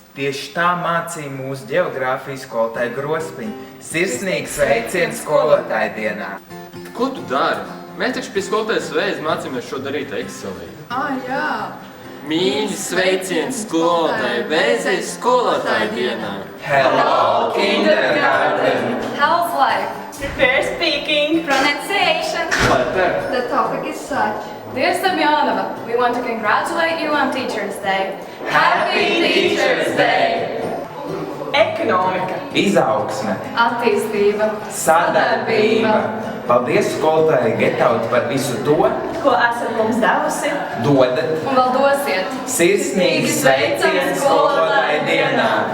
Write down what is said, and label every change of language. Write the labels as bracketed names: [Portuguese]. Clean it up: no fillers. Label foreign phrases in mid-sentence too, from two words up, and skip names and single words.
[Latvian] Tieši tā mācīja mūsu ģeogrāfijas skolotāja Grospiņa. Sirsnīgs sveiciens skolotāju dienā! Ko tu dari? Mēs taču pie skolotājas Vējas mācījāmies šo darīt Excelī. Jā. Mīļi sveiciens skolotāju Vēzai skolotāju dienā. [English] Hello, kindergarten! How's life? Prepare speaking. Pronunciation. Letter. The topic is such. Dear Semyonova, we want to congratulate you on Teacher's Day. Happy Teacher's Day! [Latvian] Ekonomika. Izaugsme, Attīstība. sadarbība. Paldies skolotāji Getaut par visu to, Ko esat mums devusi? dodat. Un vēl dosiet. Sirsnīgi sveiciens skolotāju dienā!